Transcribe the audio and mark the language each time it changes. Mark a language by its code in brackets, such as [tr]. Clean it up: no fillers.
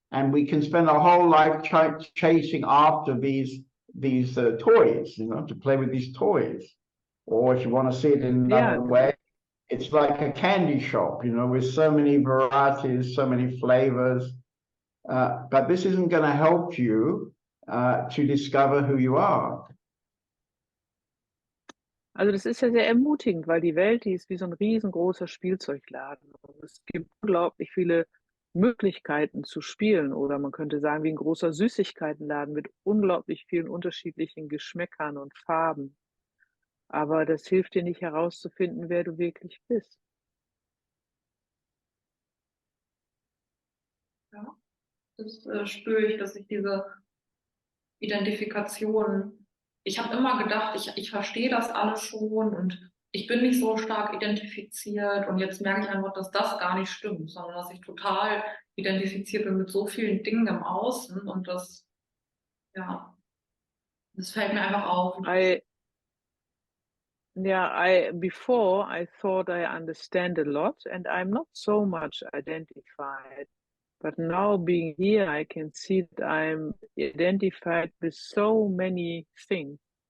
[en] And we can spend our whole life chasing after these toys, you know, to play with these toys. Or if you want to see it in another way, it's like a candy shop, you know, with so many varieties, so many flavors. But this isn't going to help you to discover who you are. [de] Also das ist ja sehr ermutigend, weil die Welt, die ist wie so ein riesengroßer Spielzeugladen. Und es gibt unglaublich viele Möglichkeiten zu spielen oder man könnte sagen wie ein großer Süßigkeitenladen mit unglaublich vielen unterschiedlichen Geschmäckern und Farben. Aber das hilft dir nicht herauszufinden, wer du wirklich bist. ja, das spüre ich, dass ich diese Identifikation, ich habe immer gedacht, ich verstehe das alles schon und ich bin nicht so stark identifiziert und jetzt merke ich einfach, dass das gar nicht stimmt, sondern dass ich total identifiziert bin mit so vielen Dingen im Außen und das fällt mir einfach auf. [en] Before I thought I understand a lot and I'm not so much identified. But now being here, I can see that I'm identified with so many things.